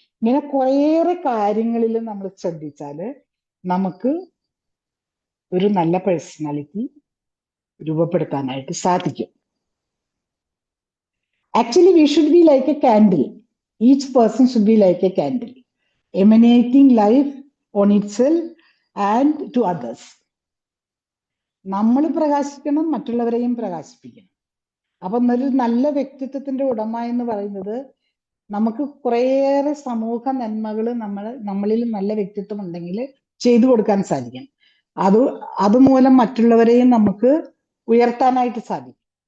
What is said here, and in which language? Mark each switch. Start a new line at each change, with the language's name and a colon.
Malayalam: ഇങ്ങനെ കുറേയേറെ കാര്യങ്ങളിൽ നമ്മൾ ശ്രദ്ധിച്ചാല് നമുക്ക് ഒരു നല്ല പേഴ്സണാലിറ്റി രൂപപ്പെടുത്താനായിട്ട് സാധിക്കും.
English: Actually, we should be like a candle. Each person should be like a candle, emanating life on itself and to others.
Malayalam: നമ്മൾ പ്രകാശിക്കണം, മറ്റുള്ളവരെയും പ്രകാശിപ്പിക്കണം. അപ്പൊ ഒരു നല്ല വ്യക്തിത്വത്തിന്റെ ഉടമ എന്ന് പറയുന്നത് നമുക്ക് കുറേയേറെ സമൂഹ നന്മകൾ നമ്മളിൽ നല്ല വ്യക്തിത്വം ഉണ്ടെങ്കിൽ ചെയ്തു കൊടുക്കാൻ സാധിക്കും. അതുമൂലം മറ്റുള്ളവരെയും നമുക്ക് ഉയർത്താനായിട്ട് സാധിക്കും.